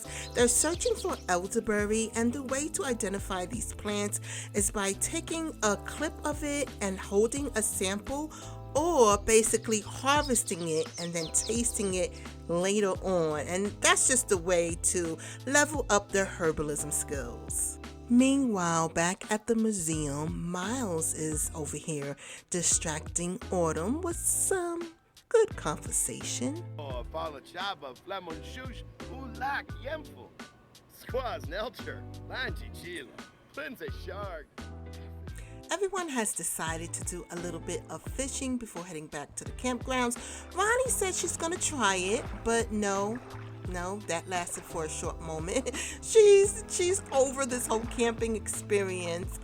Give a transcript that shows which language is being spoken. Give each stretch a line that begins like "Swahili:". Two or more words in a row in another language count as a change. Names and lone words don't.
English: They're searching for elderberry, and the way to identify these plants is by taking a clip of it and holding a sample, or basically harvesting it and then tasting it later on. And that's just a way to level up their herbalism skills. Meanwhile, back at the museum, Miles is over here distracting Autumn with some good conversation. Oh, Fala Chaba, Flamon Shush, Ulak Yemful, Squaz Nelcher, Lanchi Chila, Prince Shark. Everyone has decided to do a little bit of fishing before heading back to the campgrounds. Ronnie said she's gonna try it, but no, that lasted for a short moment. She's over this whole camping experience.